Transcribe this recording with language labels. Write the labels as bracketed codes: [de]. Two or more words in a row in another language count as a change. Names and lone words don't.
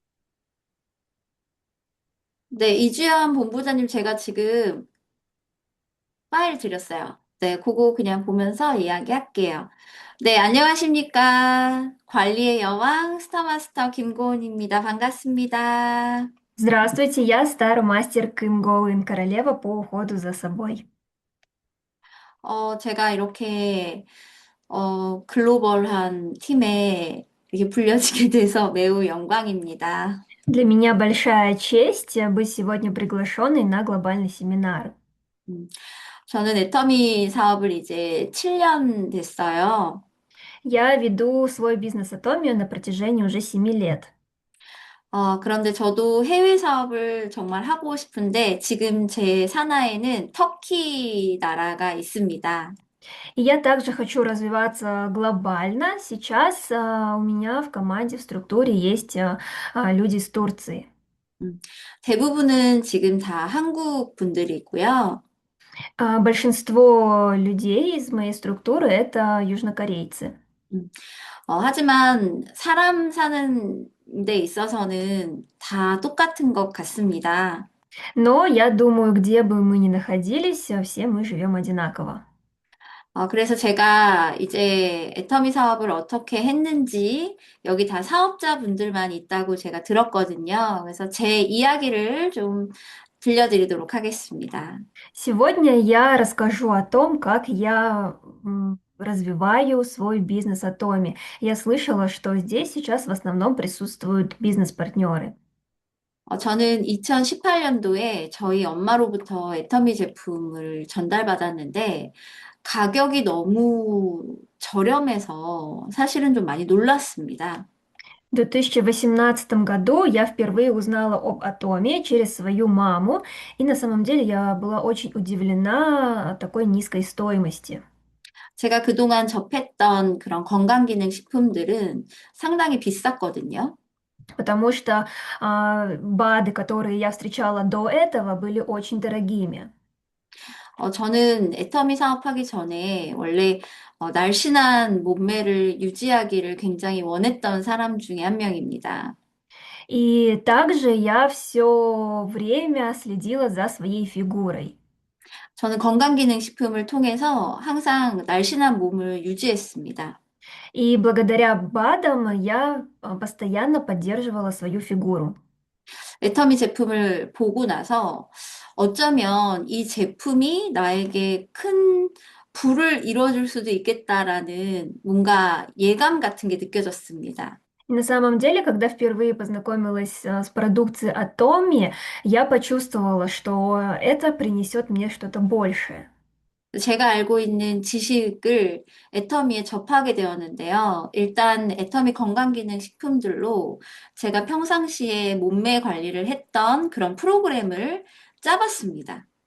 [ko] 네, 이주연 본부장님 제가 지금 파일 드렸어요. 네, 그거 그냥 보면서 이야기할게요. 네, 안녕하십니까. 관리의 여왕 스타마스터 김고은입니다. 반갑습니다. [ru] Здравствуйте, я мастер Ким Гоуин, королева по уходу за собой. [ko] 제가 이렇게, 글로벌한 팀에 이렇게 불려지게 돼서 매우 영광입니다. [ru] Для меня большая честь быть сегодня приглашенной на глобальный семинар. [ko] 음, 저는 애터미 사업을 이제 7년 됐어요. [ru] Я веду свой бизнес Атомию на протяжении уже 7 лет. [ko] 그런데 저도 해외 사업을 정말 하고 싶은데 지금 제 산하에는 터키 나라가 있습니다. [ru] И я также хочу развиваться глобально. Сейчас у меня в команде, в структуре есть люди из Турции. [ko] 음, 대부분은 지금 다 한국 분들이고요. [ru] Большинство людей из моей структуры это южнокорейцы. [ko] 음, 하지만 사람 사는 데 있어서는 다 똑같은 것 같습니다. [ru] Но я думаю, где бы мы ни находились, все мы живем одинаково. [ko] 그래서 제가 이제 애터미 사업을 어떻게 했는지 여기 다 사업자분들만 있다고 제가 들었거든요. 그래서 제 이야기를 좀 들려드리도록 하겠습니다. [ru] Сегодня я расскажу о том, как я развиваю свой бизнес Атоми. Я слышала, что здесь сейчас в основном присутствуют бизнес-партнеры. [ko] 저는 2018년도에 저희 엄마로부터 애터미 제품을 전달받았는데 가격이 너무 저렴해서 사실은 좀 많이 놀랐습니다. [ru] В 2018 году я впервые узнала об Атоме через свою маму, и на самом деле я была очень удивлена такой низкой стоимости. [ko] 제가 그동안 접했던 그런 건강기능식품들은 상당히 비쌌거든요. [ru] Потому что БАДы, которые я встречала до этого, были очень дорогими. [ko] 저는 애터미 사업하기 전에 원래 날씬한 몸매를 유지하기를 굉장히 원했던 사람 중에 한 명입니다. [ru] И также я все время следила за своей фигурой. [ko] 저는 건강기능식품을 통해서 항상 날씬한 몸을 유지했습니다. [ru] И благодаря БАДам я постоянно поддерживала свою фигуру. [ko] 애터미 제품을 보고 나서 어쩌면 이 제품이 나에게 큰 부를 이뤄줄 수도 있겠다라는 뭔가 예감 같은 게 느껴졌습니다. [ru] И на самом деле, когда впервые познакомилась с продукцией Atomi, я почувствовала, что это принесет мне что-то большее. [ko] 제가 알고 있는 지식을 애터미에 접하게 되었는데요. 일단 애터미 건강기능식품들로 제가 평상시에 몸매 관리를 했던 그런 프로그램을 짜봤습니다.